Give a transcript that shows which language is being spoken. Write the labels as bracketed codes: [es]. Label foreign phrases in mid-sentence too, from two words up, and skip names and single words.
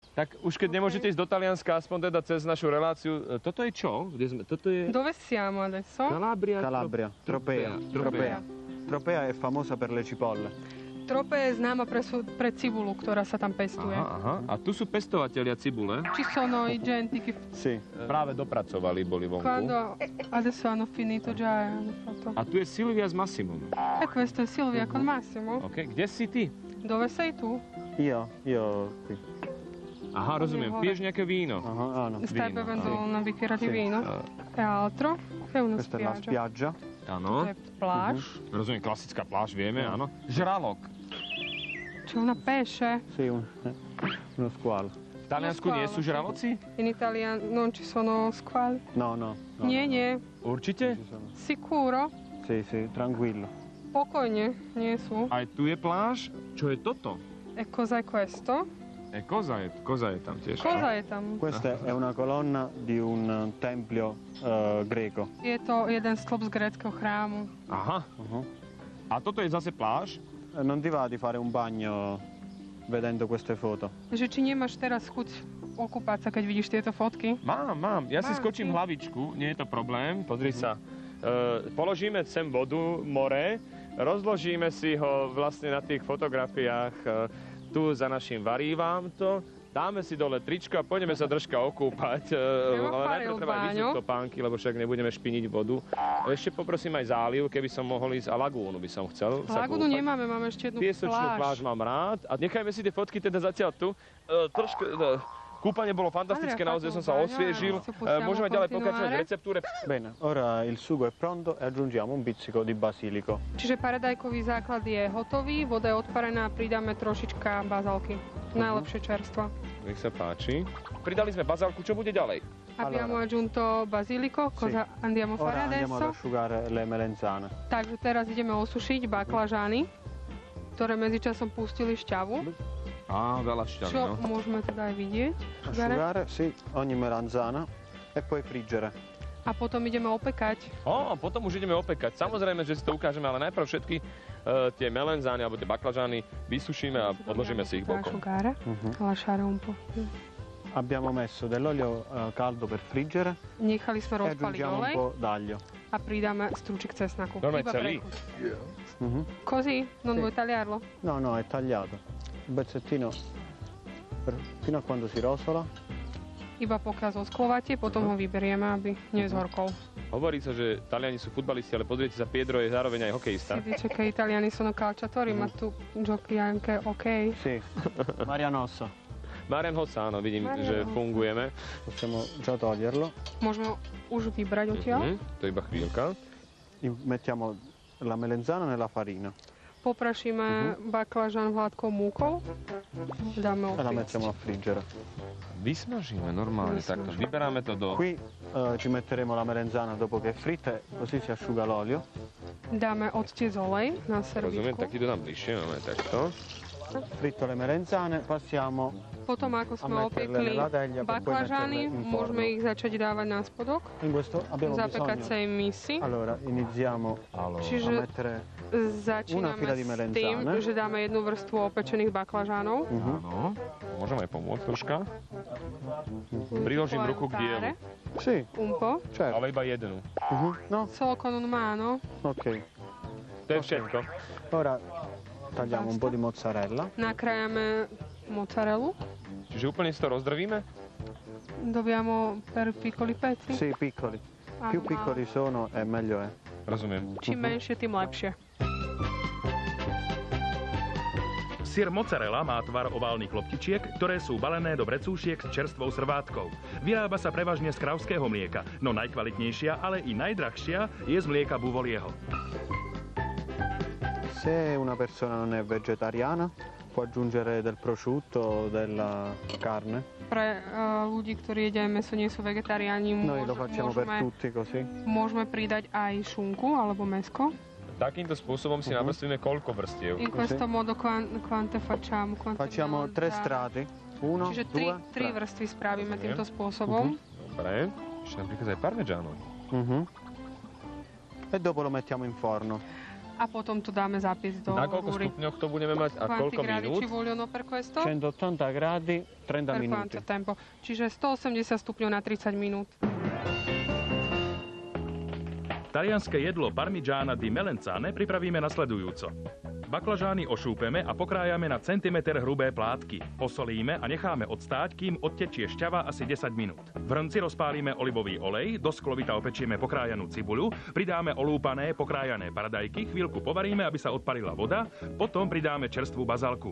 [sk] Tak už keď nemôžete ísť do Talianska, aspoň teda cez našu reláciu, toto je čo? Kde sme? Toto je... [it] Dove siamo adesso? Calabria. Tropea. Tropea è famosa per le cipolle. [sk] Tropea je známa pre cibulu, ktorá sa tam pestuje. Aha. A tu sú pestovatelia cibule? [it] Ci sono i genti che... Sì. [sk] Práve dopracovali, boli vonku. [it] Quando adesso hanno finito già hanno fatto... [sk] A tu je Silvia s Massimom. [it] E questo è Silvia con Massimo. [sk] Ok, kde si ty? [it] Dove sei tu? Io qui. [sk] Aha, rozumiem. Piješ nejaké víno? [it] No. Stai bevendo una bicchiera di Sì. vino? E altro? È una Questa è la spiaggia. spiaggia. [sk] Áno. [it] È plage. [sk] Rozumiem, klasická pláž, vieme, áno. Žralok. [it] C'è una pesce. Sì, uno squalo. [sk] V Taliansku nie sú žraloci? [it] In Italia non ci sono squali? No. [sk] Nie. Určite? [it] Ci sono. Sicuro? Sì, tranquillo. [sk] Pokojne, nie sú. Aj tu je pláž? Čo je toto? [it] E cos'è questo? [sk] Koza je tam tiež. Cosa je tam? [it] Questa è una colonna di un tempio greco. [sk] Je to jeden stĺp z gréckeho chrámu. Aha. A toto je zase pláž? [it] Non ti va di fare un bagno vedendo queste foto? [sk] Že či nemáš teraz chuť okúpať sa, keď vidíš tieto fotky? Mám. Ja si Mám, skočím ty. hlavičku, nie je to problém. Pozri sa. Položíme sem vodu, more, rozložíme si ho vlastne na tých fotografiách tu za našim varívám to, dáme si dole tričko a pôjdeme sa troška okúpať. Ale najprv treba vyzviť topánky, lebo však nebudeme špiniť vodu. Ešte poprosím aj záliv, keby som mohol ísť, a lagúnu by som chcel sa Lagúnu kúpať. nemáme, máme ešte jednu Piesočnú pláž. pláž mám rád. A nechajme si tie fotky teda zatiaľ tu. Kúpanie bolo fantastické, naozaj som sa osviežil. Môžeme ďalej pokračovať v receptúre. [it] Bene, ora il sugo è pronto e aggiungiamo un pizzico di basilico. [sk] Čiže paradajkový základ je hotový, voda je odparená, pridáme trošička bazálky. Najlepšie čerstvo. Nech sa páči. Pridali sme bazálku, čo bude ďalej? [it] Abbiamo aggiunto basilico, cosa andiamo a fare Ora andiamo ad adesso? asciugare le melenzane. [sk] Takže teraz ideme osušiť baklažany, ktoré medzičasom pustili šťavu. Á, veľa šťavy, Čo no. môžeme teda aj vidieť. [it] Asciugare, sì, ogni melanzana e poi friggere. [sk] A potom ideme opekať. Potom už ideme opekať. Samozrejme, že si to ukážeme, ale najprv všetky tie melenzány alebo tie baklažány vysušíme a odložíme si ich bokom. [it] Asciugare, lasciare un po'. Abbiamo messo dell'olio caldo per friggere [sk] Nechali sme [it] e [sk] rozpaliť [it] aggiungiamo [sk] olej [it] un po' d'aglio. [sk] a pridáme strúčik cesnaku. Normálne Iba celý? pre chuť. Mhm. [it] Così? Non Sì. vuoi tagliarlo? No, è tagliato. Un pezzettino fino a quando si rosola. [sk] Iba pokiaľ zosklovatie, potom ho vyberieme, aby nezhorkol. Hovorí sa, že Taliani sú futbalisti, ale pozrite sa, Pietro je zároveň aj hokejista. [it] Si dice che italiani sono calciatori, ma tu giochi anche ok? Sì, Mariano Ossa. [sk] Marian Hossa, áno, vidím, že fungujeme. [it] Possiamo già toglierlo. [sk] Môžeme už vybrať odtiaľ. To je iba chvíľka. [it] Mettiamo la melenzana nella farina [sk] Poprašíme baklažan hladkou múkou. Dáme [it] e la [sk] opiec. [it] mettiamo a friggere. [sk] Vysmažíme normálne takto. Vyberáme to do... [it] Qui ci metteremo la melenzana dopo che è fritta, così si asciuga l'olio. [sk] Dáme odtiec olej na Rozumiem, servítku. tak ti to dám bližšie, máme takto. [it] Fritto le melenzane, passiamo [sk] Potom, ako sme [it] a metterle [sk] opiekli [it] nella teglia per poi [sk] baklažany, [it] metterle in [sk] môžeme [it] forno. [sk] ich začať dávať na spodok [it] In questo abbiamo bisogno. [sk] zapekacej misy. [it] Allora, iniziamo [sk] Čiže [it] a mettere [sk] začíname [it] una fila di [sk] s [it] melenzane. [sk] tým, že dáme jednu vrstvu opečených baklažánov. Áno. Môžem aj pomôcť troška. Priložím ruku k dielu. [it] Sì, Un po'. certo. [sk] Ale iba jednu. [it] No, Solo con un mano. ok. [sk] To je všetko. [it] Ora tagliamo un po' di mozzarella. [sk] Nakrájame mozzarellu. Čiže úplne si to rozdrvíme? [it] Dobbiamo per piccoli pezzi. Sì, piccoli. Più [sk] Aha. [it] piccoli sono e meglio è. [sk] Rozumiem. Čím menšie, tým lepšie. Syr mozzarella má tvar oválnych loptičiek, ktoré sú balené do vrecúšiek s čerstvou srvátkou. Vyrába sa prevažne z kravského mlieka, no najkvalitnejšia, ale i najdrahšia je z mlieka buvolieho. [it] Se una persona non è vegetariana, può aggiungere del prosciutto o della carne. [sk] Pre ľudí, ktorí jedia meso, nie sú vegetariáni, [it] Noi lo facciamo per tutti così. [sk] môžeme pridať aj šunku alebo mäsko. Takýmto spôsobom si navrstvíme koľko vrstiev? [it] In questo modo quante facciamo? Quante Facciamo abbiamo 3 da- strati. 1, [sk] Čiže [it] 2, [sk] tri [it] 3. [sk] vrstvy spravíme týmto spôsobom. Dobre. Ešte napríklad aj parmigiano. [it] E dopo lo mettiamo in forno. [sk] A potom to dáme zapiesť do Na koľko rúry. stupňoch to budeme mať a koľko minút? [it] Ci vogliono per questo? 180 gradi, 30 Per minuti. quanto tempo? [sk] Čiže 180 stupňov na 30 minút. Talianske jedlo [it] parmigiana di melanzane [sk] pripravíme nasledujúco. Baklažány ošúpeme a pokrájame na centimeter hrubé plátky. Posolíme a necháme odstáť, kým odtečie šťava asi 10 minút. V hrnci rozpálime olivový olej, do sklovita opečieme pokrájanú cibuľu, pridáme olúpané pokrájané paradajky, chvíľku povaríme, aby sa odparila voda, potom pridáme čerstvú bazálku.